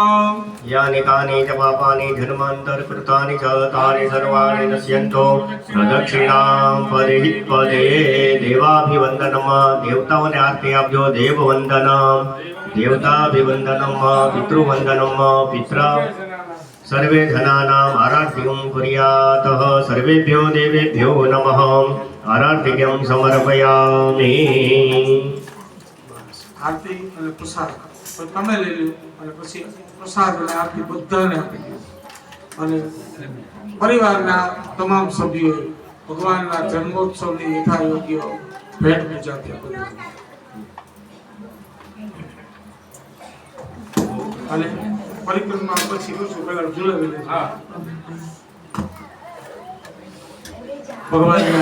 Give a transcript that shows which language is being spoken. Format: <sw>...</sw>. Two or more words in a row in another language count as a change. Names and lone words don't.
<sa>यानि कानि च पापानि जन्मान्तरकृतानि च तानि सर्वाणि नश्यन्तो प्रदक्षिणां पदे पदे देवाभिवन्दनं</sa> <gu>દેવતાઓને આરતી આપજો</gu> <sa>देववन्दनं देवताभिवन्दनं पितृवन्दनं पित्रा सर्वे जनानाम् आराध्यं कुर्यातः सर्वेभ्यो देवेभ्यो नमः आराध्यं समर्पयामि</sa> <gu>આરતી અને પ્રસાદ તો તમે લઈ લો અને પછી પ્રસાદ અને આરતી બધાને આપી દો અને પરિવારના તમામ સભ્યોએ ભગવાનના જન્મોત્સવની યથાયોગ્ય ભેટ પૂજા ત્યાં કરી અને પરિક્રમા પછી કરશું પહેલા ઝુલાવી લેજો ભગવાનના</gu>